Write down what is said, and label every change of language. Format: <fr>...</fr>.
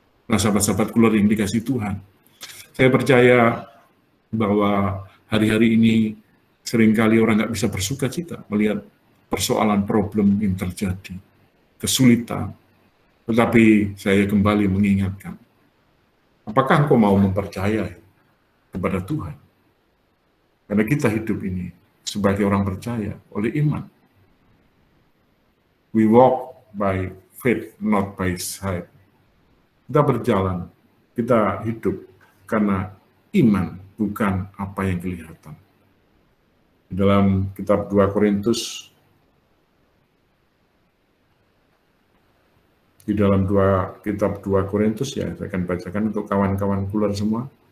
<id>Nah, sahabat-sahabat keluarga yang dikasih Tuhan, saya percaya bahwa hari-hari ini seringkali orang nggak bisa bersuka cita melihat persoalan problem yang terjadi, kesulitan. Tetapi saya kembali mengingatkan, apakah engkau mau mempercayai kepada Tuhan? Karena kita hidup ini sebagai orang percaya oleh iman.</id> <en>We walk by faith, not by sight.</en> <id>Kita berjalan, kita hidup karena iman, bukan apa yang kelihatan. Di dalam kitab 2 Korintus, kitab 2 Korintus ya, saya akan bacakan untuk kawan-kawan keluar semua.</id>